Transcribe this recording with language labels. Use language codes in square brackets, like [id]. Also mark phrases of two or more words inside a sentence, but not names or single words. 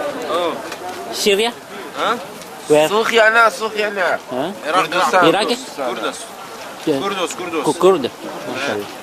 [en] Syria? Where? Sofyana, Sofyana. Huh? Kurdistan. Iraq? Kurdus. Kurd. Mashallah.